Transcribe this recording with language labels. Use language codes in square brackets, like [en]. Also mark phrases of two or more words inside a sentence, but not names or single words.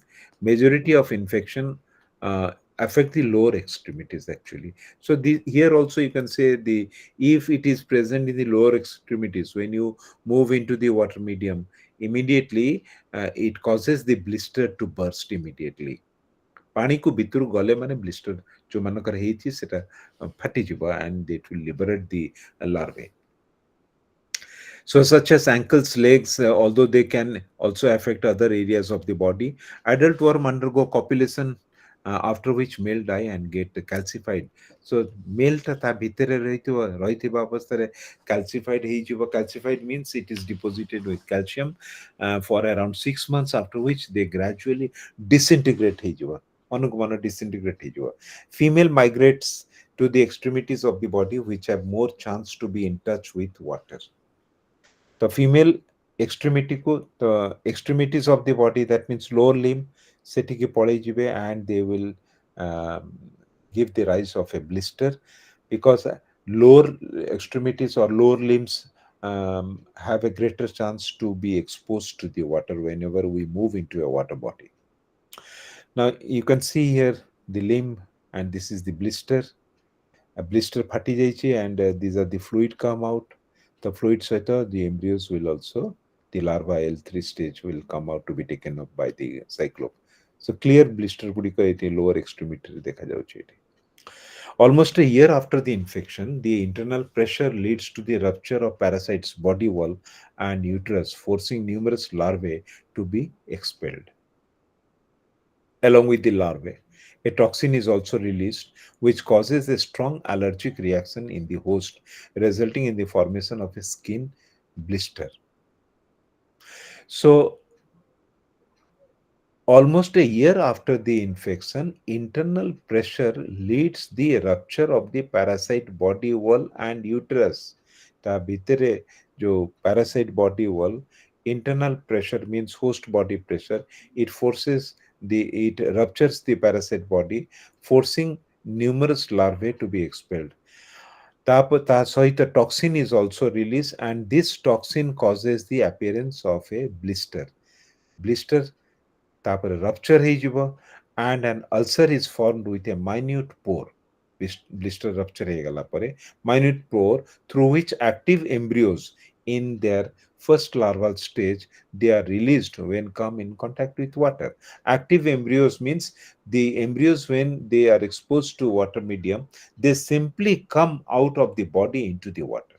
[en] Majority of infection affect the lower extremities actually. So here also you can say the if it is present in the lower extremities when you move into the water medium, immediately it causes the blister to burst immediately. [or] ପାଣିକୁ ଭିତରୁ ଗଲେ ମାନେ ବ୍ଲିଷ୍ଟର ଯୋଉମାନଙ୍କର ହେଇଛି ସେଟା ଫାଟିଯିବ [en] and it will liberate the larvae. So, such as ankles, legs, although they can also affect other areas of the body. Adult worm undergo copulation, after which male die and get calcified. [or] So, male ଟା ତା ଭିତରେ ରହିଥିବା ଅବସ୍ଥାରେ calcified ହେଇଯିବ. [en] Calcified means it is deposited with calcium for around 6 months, after which they gradually disintegrate ହେଇଯିବ. [or] ମନକୁ ମନ disintegrate ହେଇଯିବ. [en] Female migrates to the extremities of the body which have more chance to be in touch with water. The female the extremities of the body, that means lower limb, [or] ସେଠିକି ପଳେଇଯିବେ [en] and they will um, give the rise of a blister because lower extremities or lower limbs have a greater chance to be exposed to the water whenever we move into a water body. Now you can see here the limb, and this is the blister. A blister [or] ଫାଟି ଯାଇଛି, [en] and these are the fluid come out. The fluid ସହିତ the embryos will also, the larva L3 stage will come out to be taken up by the cyclope. So clear blister [or] ଗୁଡ଼ିକ ଏଠି [en] lower extremity [or] ରେ ଦେଖାଯାଉଛି ଏଠି. [en] Almost a year after the infection, the internal pressure leads to the rupture of parasite's body wall and uterus, forcing numerous larvae to be expelled. Along with the larvae, a toxin is also released, which causes a strong allergic reaction in the host, resulting in the formation of a skin blister. So, Almost a year after the infection, internal pressure leads the rupture of the parasite body wall and uterus. [or] ତା ଭିତରେ ଯୋଉ [en] parasite body wall, internal pressure means host body pressure. It ruptures the parasite body, forcing numerous larvae to be expelled. [or] ତା ସହିତ [en] toxin is also released, and this toxin causes the appearance of a blister ତାପରେ rupture ହେଇଯିବ, and an ulcer is formed with a minute pore. Blister rupture [or] ହେଇଗଲା ପରେ [en] minute pore through which active embryos in their first larval stage, they are released when come in contact with water. Active embryos means the embryos, when they are exposed to water medium, they simply come out of the body into the water.